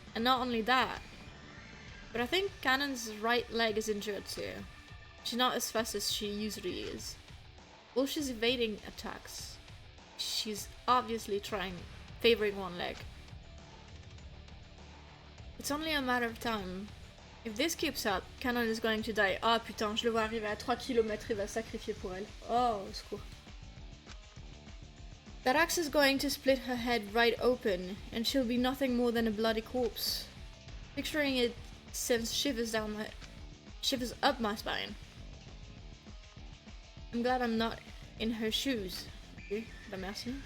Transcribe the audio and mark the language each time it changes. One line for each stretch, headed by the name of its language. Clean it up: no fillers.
English: And not only that, but I think Canon's right leg is injured too. She's not as fast as she usually is. While she's evading attacks, she's obviously favoring one leg. It's only a matter of time If this keeps up, Canon is going to die.
French: Ah putain, je le vois arriver à 3 km, il va sacrifier pour elle. Oh, au secours.
English: That axe is going to split her head right open, and she'll be nothing more than a bloody corpse. Picturing it sends shivers up my spine. I'm glad I'm not in her shoes. Okay,
French: bah merci.